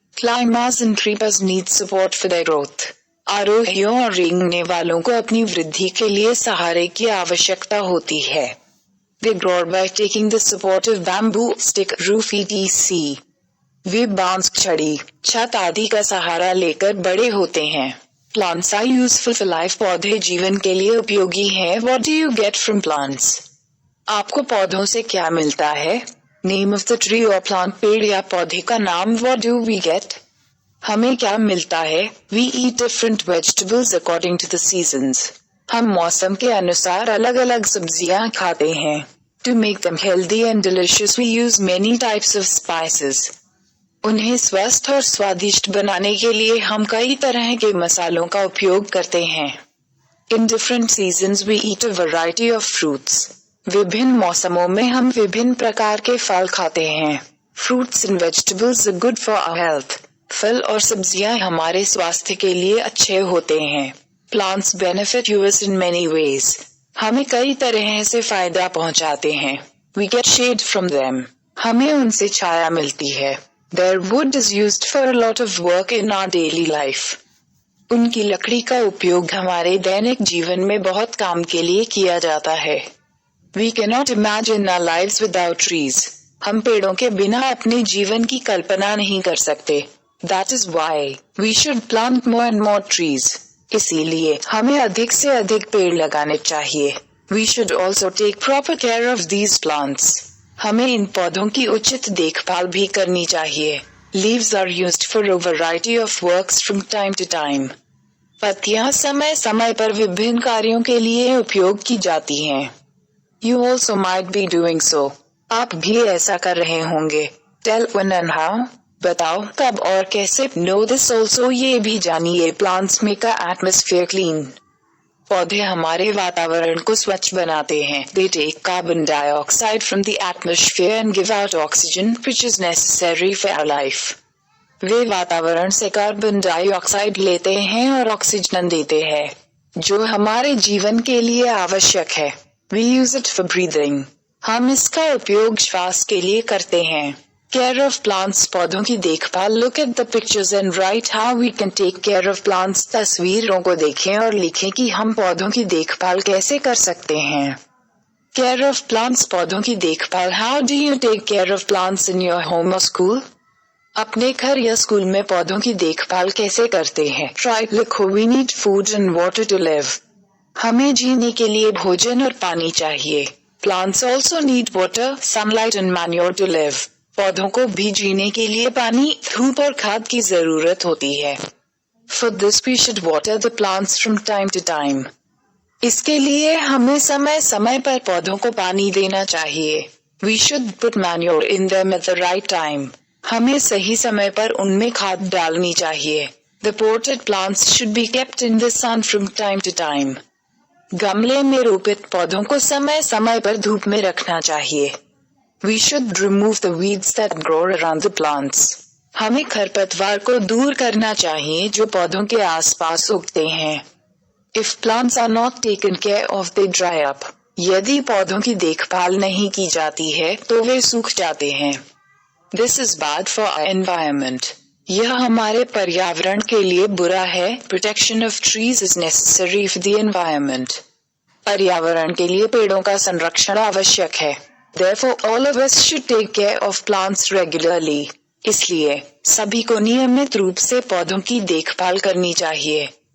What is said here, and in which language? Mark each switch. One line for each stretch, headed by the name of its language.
English: Climbers and creepers need support for their growth.
Hindi: आरोहियों और रेंगने वालों को अपनी वृद्धि के लिए सहारे की आवश्यकता होती है.
English: They grow by taking the support of bamboo, stick, roof etc.
Hindi: वे बांस, छड़ी, छत आदि का सहारा लेकर बड़े होते हैं.
English: Plants are useful for life.
Hindi: पौधे जीवन के लिए उपयोगी हैं.
English: What do you get from plants?
Hindi: आपको पौधों से क्या मिलता है?
English: Name of the tree or plant.
Hindi: पेड़ या पौधे का नाम.
English: What do we get?
Hindi: हमें क्या मिलता है?
English: We eat different vegetables according to the seasons.
Hindi: हम मौसम के अनुसार अलग अलग सब्जियां खाते हैं.
English: To make them healthy and delicious we use many types of spices.
Hindi: उन्हें स्वस्थ और स्वादिष्ट बनाने के लिए हम कई तरह के मसालों का उपयोग करते हैं.
English: In different seasons we eat a variety of fruits.
Hindi: विभिन्न मौसमों में हम विभिन्न प्रकार के फल खाते हैं.
English: Fruits and vegetables are good for our health.
Hindi: फल और सब्जियां हमारे स्वास्थ्य के लिए अच्छे होते हैं.
English: Plants benefit us in many ways.
Hindi: हमें कई तरह से फायदा पहुंचाते हैं.
English: We get shade from them.
Hindi: हमें उनसे छाया मिलती है.
English: Their wood is used for a lot of work in our daily life.
Hindi: उनकी लकड़ी का उपयोग हमारे दैनिक जीवन में बहुत काम के लिए किया जाता है.
English: We cannot imagine our lives without trees.
Hindi: हम पेड़ों के बिना अपने जीवन की कल्पना नहीं कर सकते.
English: That is why we should plant more and more trees.
Hindi: इसीलिए हमें अधिक से अधिक पेड़ लगाने चाहिए.
English: We should also take proper care of these plants.
Hindi: हमें इन पौधों की उचित देखभाल भी करनी चाहिए.
English: Leaves are used for a variety of works from time to time.
Hindi: पत्तियां समय समय पर विभिन्न कार्यों के लिए उपयोग की जाती हैं.
English: You also might be doing so.
Hindi: आप भी ऐसा कर रहे होंगे.
English: Tell when and how.
Hindi: बताओ कब और कैसे.
English: Know this also.
Hindi: ये भी जानिए.
English: Plants make our atmosphere clean.
Hindi: पौधे हमारे वातावरण को स्वच्छ बनाते हैं.
English: They take carbon dioxide from the atmosphere and give out oxygen, which is necessary for our life.
Hindi: वे वातावरण से कार्बन डाइऑक्साइड लेते हैं और ऑक्सीजन देते हैं, जो हमारे जीवन के लिए आवश्यक है.
English: We use it for breathing.
Hindi: हम इसका उपयोग श्वास के लिए करते हैं.
English: Care of plants.
Hindi: पौधों की देखभाल.
English: Look at the pictures and write how we can take care of plants.
Hindi: तस्वीरों को देखें और लिखें कि हम पौधों की देखभाल कैसे कर सकते हैं.
English: Care of plants.
Hindi: पौधों की देखभाल.
English: How do you take care of plants in your home or school?
Hindi: अपने घर या स्कूल में पौधों की देखभाल कैसे करते हैं.
English: Try.
Hindi: लिखो.
English: We need food and water to live.
Hindi: हमें जीने के लिए भोजन और पानी चाहिए.
English: Plants also need water, sunlight and manure to live.
Hindi: पौधों को भी जीने के लिए पानी, धूप और खाद की जरूरत होती है.
English: For this we should water the plants from time to time.
Hindi: इसके लिए हमें समय समय पर पौधों को पानी देना चाहिए.
English: We should put manure in them at the right time.
Hindi: हमें सही समय पर उनमें खाद डालनी चाहिए.
English: The potted plants should be kept in the sun from time to time.
Hindi: गमले में रोपित पौधों को समय समय पर धूप में रखना चाहिए.
English: We should remove the weeds that grow around the plants.
Hindi: हमें खरपतवार को दूर करना चाहिए जो पौधों के आसपास उगते हैं.
English: If plants are not taken care of, they dry up.
Hindi: यदि पौधों की देखभाल नहीं की जाती है तो वे सूख जाते हैं.
English: This is bad for our environment.
Hindi: यह हमारे पर्यावरण के लिए बुरा है.
English: Protection of trees is necessary for the environment.
Hindi: पर्यावरण के लिए पेड़ों का संरक्षण आवश्यक है.
English: Therefore, all of us should take care of plants regularly.
Hindi: इसलिए सभी को नियमित रूप से पौधों की देखभाल करनी चाहिए.